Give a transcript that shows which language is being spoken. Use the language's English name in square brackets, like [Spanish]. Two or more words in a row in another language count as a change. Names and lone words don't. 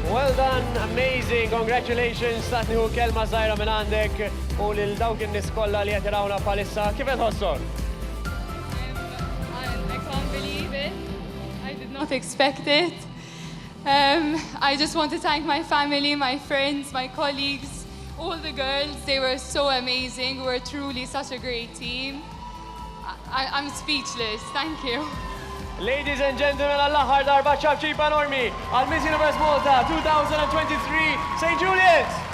[English] Well done, amazing, congratulations, [Maltese] tatni hu kelma zaħira minn għandek u lil dawk in-nies kollha li qed irawna bħalissa. Kif qed ħosson? [English] I can't believe it. I did not expect it. I just want to thank my family, my friends, my colleagues, all the girls. They were so amazing. We were truly such a great team. I'm speechless. Thank you. Ladies and gentlemen, [Maltese] għall-aħħar darba ċabċipa enormi għal Miss Universe Malta 2023 St. Julius!